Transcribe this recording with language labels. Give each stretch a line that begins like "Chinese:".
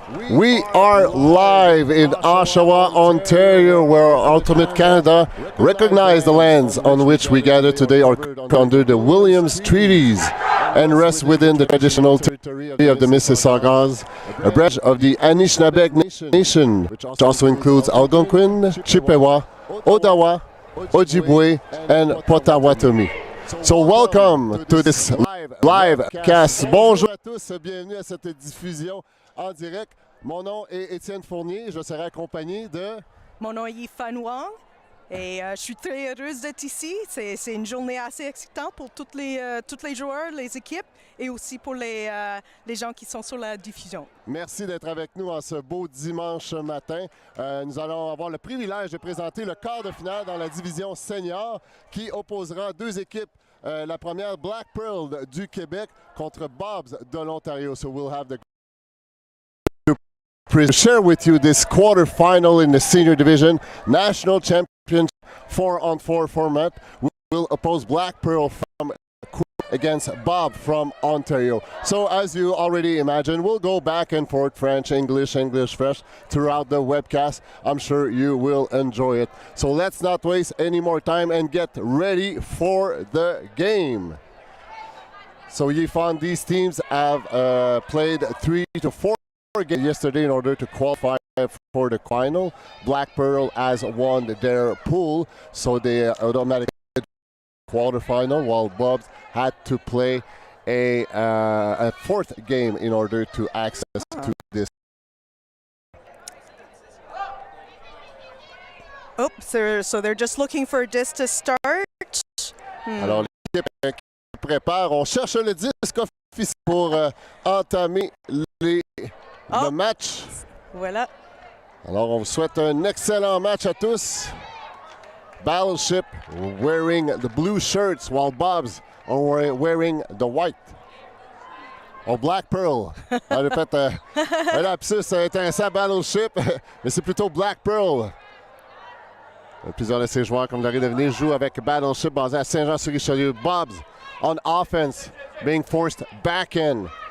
English: We are live in Oshawa, Ontario, where Ultimate Canada recognized the lands on which we gather today are under the Williams Treaties and rest within the traditional territory of the Mississaugas, a branch of the Anishinaabe Nation, which also includes Algonquin, Chippewa, Odawa, Ojibwe, and Potawatomi. So welcome to this live cast.
French: Bonjour à tous, bienvenue à cette diffusion en direct. Mon nom est Étienne Fournier, je serai accompagné de... Mon nom est Yifan Wang et je suis très heureuse d'être ici. C'est une journée assez excitante pour tous les joueurs, les équipes et aussi pour les gens qui sont sur la diffusion. Merci d'être avec nous en ce beau dimanche matin. Nous allons avoir le privilège de présenter le quart de finale dans la division senior qui opposera deux équipes. La première, Blackpearl du Québec contre BUBs de l'Ontario.
English: So we'll have the share with you this quarterfinal in the senior division, national championship 4-on-4 format. We will oppose Blackpearl from against Bob from Ontario. So as you already imagine, we'll go back and forth, French, English, French, throughout the webcast. I'm sure you will enjoy it. So let's not waste any more time and get ready for the game. So Yifan, these teams have played 3 to 4 games yesterday in order to qualify for the final. Blackpearl has won their pool, so they automatically quarterfinal, while BUBs had to play a fourth game in order to access to this. Oh, so they're just looking for a disc to start.
French: Alors l'équipe qui prépare, on cherche le disque officiel pour entamer le match. Voilà. Alors on vous souhaite un excellent match à tous.
English: Battleship wearing the blue shirts while BUBs are wearing the white. Oh, Blackpearl.
French: On a fait un lapsus intéressant, Battleship, mais c'est plutôt Blackpearl. Plusieurs de ces joueurs, comme vous l'aurez deviné, jouent avec Battleship basé à Saint-Jean-sur-Richelieu.
English: BUBs on offense being forced back in.